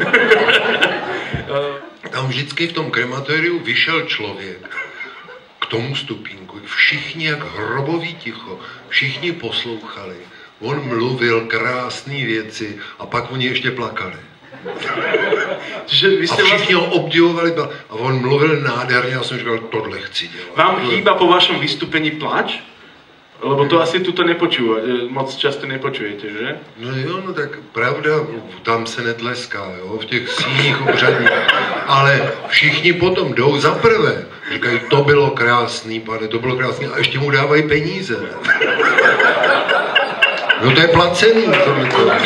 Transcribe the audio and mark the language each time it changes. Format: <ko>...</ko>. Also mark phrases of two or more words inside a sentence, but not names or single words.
<cs>Tam vždycky v tom krematoriu vyšel člověk k tomu stupínku, všichni jak hrobový ticho, všichni poslouchali, on mluvil krásné věci a pak oni ještě plakali. A všichni ho obdivovali a on mluvil nádherně a jsem říkal, tohle chci dělat.</cs> <sk>Vám chýba po vašom vystúpení plač? Lebo to asi tuto moc často nepočujete, že?</sk> <cs>No jo, no tak pravda, tam se netleská, jo, v těch síních obřadních. Ale všichni potom jdou za prvé. Říkají, to bylo krásný, pane, to bylo krásný. A ještě mu dávají peníze. No to je placený, tohleto.</cs>